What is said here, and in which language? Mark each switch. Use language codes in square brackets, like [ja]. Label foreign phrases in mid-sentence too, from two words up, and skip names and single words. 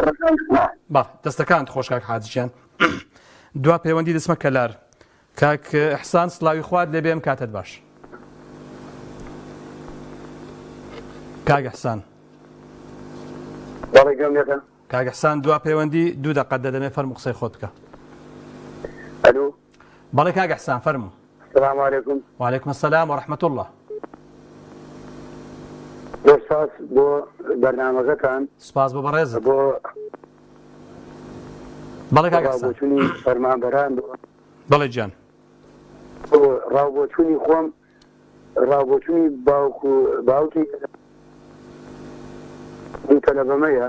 [ckb] بەڵێ دەستەکانت خۆش کاک حاجیان دوا پەیوەندی دەچمە کەلار کاک ئیحسان سڵاوی خوارد لێبێم کاتت باش کاک ئیحسان کاک ئیحسان دوا پەیوەندی 2 دقە دەدەمێ فەرموو قسەی خۆت بکە ئەلو بەڵێ کاک ئیحسان فەرموو [ar] السلام عليكم وعليكم السلام ورحمة الله [ckb] سپاس بۆ بەرنامەکەتان سپاس بۆ بەڕێزت بۆ بەڵێ کاک ئیحسان ڕاوبۆچوونی فەرمانبەران بەڵێ گیان بۆ ڕاوبۆچوونی خۆم ڕاوبۆچوونی باوکی تەلەبەمەیە